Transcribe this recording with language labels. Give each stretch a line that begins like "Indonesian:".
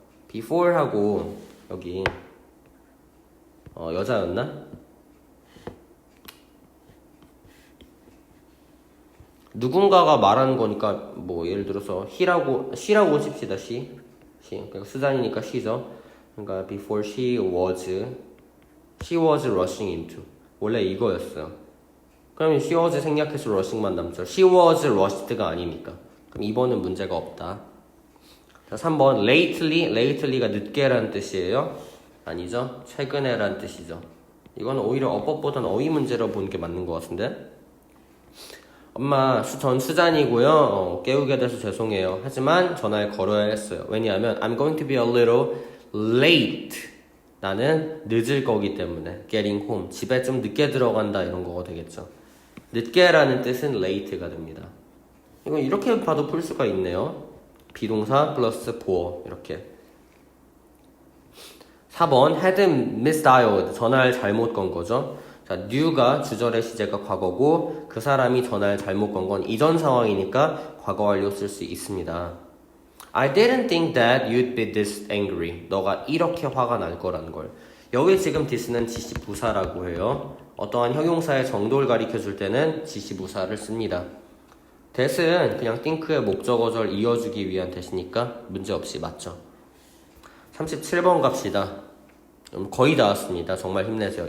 Korean: before하고 여기 여자였나? 누군가가 말하는 거니까 뭐 예를 들어서 she라고 칩시다.
English: she.
Korean: 그러니까 수잔이니까 she죠. 그러니까
English: before she was rushing into
Korean: 원래 이거였어요. 그러면 she was 생략해서 rushing만 남죠.
English: she was rushed가
Korean: 아니니까. 그럼 2번은 문제가 없다. 자, 3번 lately가 늦게라는 뜻이에요. 아니죠. 최근에라는 뜻이죠. 이거는 오히려 어법보다는 어휘 문제로 보는 게 맞는 것 같은데. 엄마, 전 수잔이고요. 깨우게 돼서 죄송해요. 하지만 전화를 걸어야 했어요. 왜냐하면
English: I'm going to be a little late.
Korean: 나는 늦을 거기 때문에
English: getting home.
Korean: 집에 좀 늦게 들어간다 이런 거가 되겠죠. 늦게라는 뜻은 late가 됩니다. 이건 이렇게 봐도 풀 수가 있네요. 비동사 플러스 보어 이렇게. 4번
English: had misdialed.
Korean: 전화를 잘못 건 거죠. 자, new가 주절의 시제가 과거고 그 사람이 전화를 잘못 건 건 이전 상황이니까 과거 완료 쓸 수 있습니다.
English: I didn't think that you'd be this angry.
Korean: 너가 이렇게 화가 날 거라는 걸. 여기 지금 this는 지시부사라고 해요. 어떠한 형용사의 정도를 가리켜줄 때는 지시부사를 씁니다. that은 그냥 think의 목적어절 이어주기 위한 that이니까 문제없이 맞죠. 37번 갑시다. 거의 다 왔습니다. 정말 힘내세요.